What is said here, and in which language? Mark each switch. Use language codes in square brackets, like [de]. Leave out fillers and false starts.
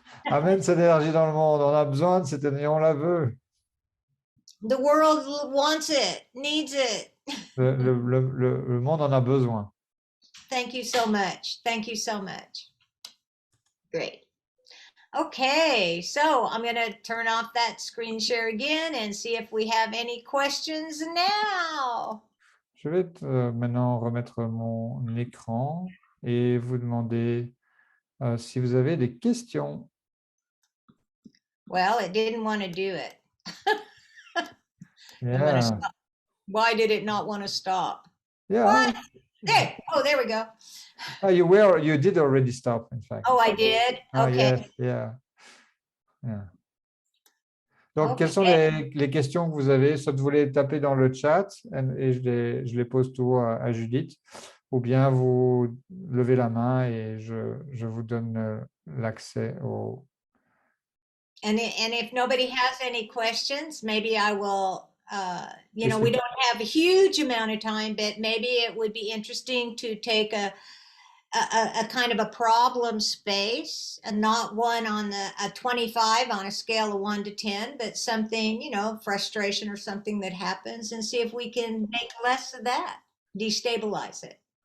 [fr] Amène cette énergie dans le monde. On a besoin de cette énergie. On la veut. [en] The world wants it, needs it. [fr] Le monde en a besoin. [en] Thank you so much. Thank you so much. Great. Okay, so I'm going to turn off that screen share again and see if we have any questions now. [fr] Je vais maintenant remettre mon écran et vous demander si vous avez des questions. [en] Well, it didn't want to do it. Yeah. Why did it not want to stop? Yeah. There we go. Oh, you did already stop, in fact. Oh, I did? Ah, Okay. yes, yeah. [fr] Donc, [en] Okay. [fr] quelles sont les questions que vous avez? Soit vous les tapez dans le chat et je les pose tout à Judith, ou bien vous levez la main et je vous donne l'accès au... [en] And if nobody has any questions, maybe I will, we don't have a huge amount of time, but maybe it would be interesting to take a kind of a problem space, and not one on a 25 on a scale of 1 to 10, but something, frustration or something that happens, and see if we can make less of that, destabilize it.